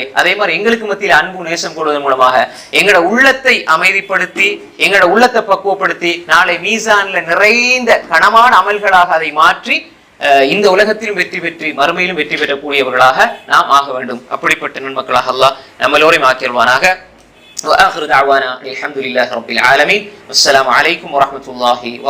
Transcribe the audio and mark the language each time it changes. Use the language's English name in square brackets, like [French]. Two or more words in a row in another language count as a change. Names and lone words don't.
[Tamil] அதே மாதிரி எங்களுக்கு மத்தியில் அன்பு நேசம் கொள்வதன் மூலமாக எங்களோட உள்ளத்தை அமைதிப்படுத்தி, எங்களோட உள்ளத்தை பக்குவப்படுத்தி, நாளை மீசான்ல நிறைந்த கனமான அமல்களாக அதை மாற்றி இந்த உலகத்திலும் வெற்றி பெற்று மறுமையிலும் வெற்றி பெறக்கூடியவர்களாக நாம் ஆக வேண்டும். அப்படிப்பட்ட நன்மக்களாக அல்லாஹ் நம்மளோரையும் ஆக்கிடுவானாக. [Arabic] وآخر دعوانا الحمد لله رب العالمين والسلام عليكم ورحمة الله وبركاته.